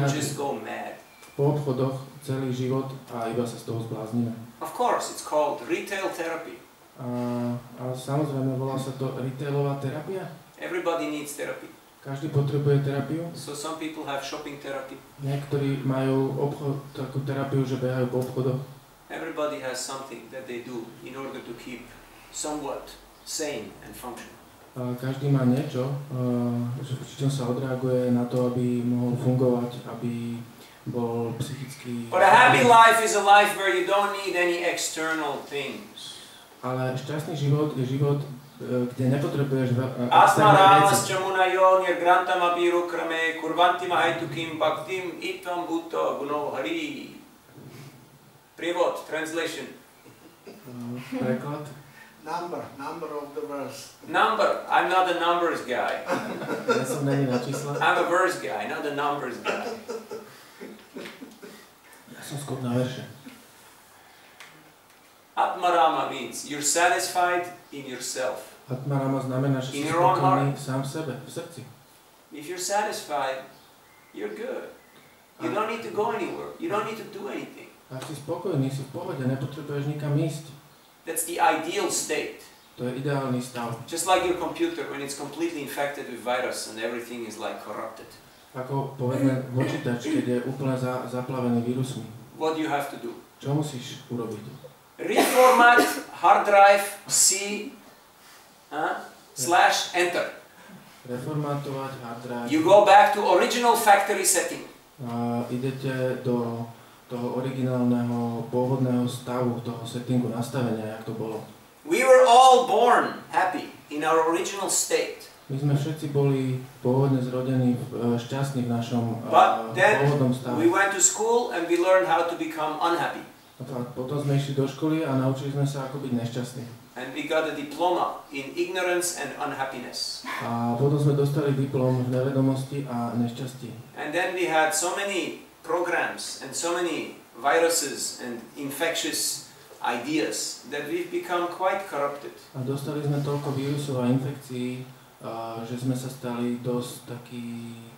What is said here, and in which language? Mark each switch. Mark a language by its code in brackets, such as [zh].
[sk] behať [en] just go mad. [sk] po obchodoch celý život a iba sa z toho zbláznime. [en] Of course, it's called retail therapy. [sk] A samozrejme, volá sa to retailová terapia. [en] Everybody needs therapy. [sk] Každý potrebuje terapiu. [en] So some people have shopping therapy. [sk] Niektorí majú takú terapiu, že behajú po obchodoch. [en] Everybody has something that they do in order to keep somewhat sane and functional. [sk] Každý má niečo, čím sa odreaguje na to, aby mohol fungovať, aby bol psychicky... [en] But a happy life is a life where you don't need any external things. [sk] Ale šťastný život je život, kde nepotrebuješ [sa] Atma [sk] externé [sa] Rama [sk] veci. [sa] Chamunayo Nirgrantam Abiru Krame Kurvanti Mahitukim Bhaktim Itvam Bhutto Guno Hari. [sk] Prievod, translation. Preklad. [en] Number of the verse. Number. I'm not a numbers guy. [sk] Ja som není na čísla. [en] I'm a verse guy, not a numbers guy. [sk] Ja som skôr na verše. [en] Atmarama means you're satisfied in yourself. [sk] Atmarama znamená, že si [en] In your own [sk] spokojný sám v sebe, v srdci. [en] If you're satisfied, you're good. You don't need to go anywhere. You don't need to do anything. [sk] Ak si spokojný, si v pohode, nepotrebuješ nikam ísť. [en] That's the ideal state. [sk] To je ideálny stav. [en] Just like your computer when it's completely infected with virus and everything is like corrupted. [sk] Ako povedzme počítač, keď je úplne zaplavený vírusmi. [en] What do you have to do? [sk] Čo musíš urobiť? [en] Reformat hard drive C / enter. [sk] Reformátovať hard drive. [en] You go back to original factory setting. [sk] A idete do toho originálneho pôvodného stavu, toho settingu, nastavenia, jak to bolo. [en] We were all born happy in our original state. [sk] My sme všetci boli pôvodne zrodení šťastní v našom [en] But then [sk] pôvodnom stave. [en] we went to school and we learned how to become unhappy. [sk] A potom sme išli do školy a naučili sme sa, ako byť nešťastní. [en] And we got a diploma in ignorance and unhappiness. [sk] A potom sme dostali diplom v nevedomosti a nešťastí. [en] And then we had so many programs and so many viruses and infectious ideas that we've become quite corrupted. [sk] A dostali sme toľko vírusov a infekcií, že sme sa stali dosť takí